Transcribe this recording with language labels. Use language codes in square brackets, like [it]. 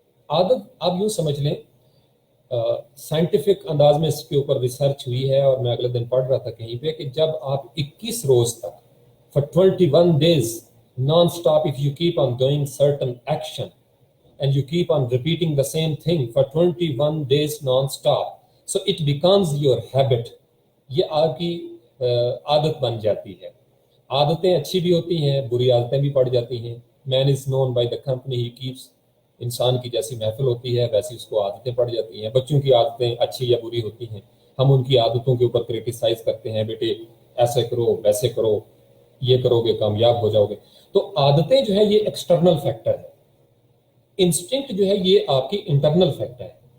[ur] عادت آپ یوں سمجھ لیں، سائنٹیفک انداز میں اس کے اوپر ریسرچ ہوئی ہے، اور میں اگلے دن پڑھ رہا تھا کہیں پہ کہ جب آپ 21 روز تک [en] for 21 days non-stop, if you keep on doing certain action and you keep on repeating the same thing for 21 days non-stop, so it becomes your habit. [ur] یہ آپ کی عادت بن جاتی ہے. عادتیں اچھی بھی ہوتی ہیں، بری عادتیں بھی پڑ جاتی ہیں. [en] Man is known by the company he keeps. [ur] انسان کی جیسی محفل ہوتی ہے ویسی اس کو عادتیں پڑ جاتی ہیں. بچوں کی عادتیں اچھی یا بری ہوتی ہیں، ہم ان کی عادتوں کے اوپر کریٹیسائز کرتے ہیں، بیٹے ایسے کرو ویسے کرو، یہ کرو گے کامیاب ہو جاؤ گے. تو عادتیں جو ہے یہ ایکسٹرنل فیکٹر ہے. انسٹنکٹ جو ہے یہ آپ کی انٹرنل فیکٹر ہے.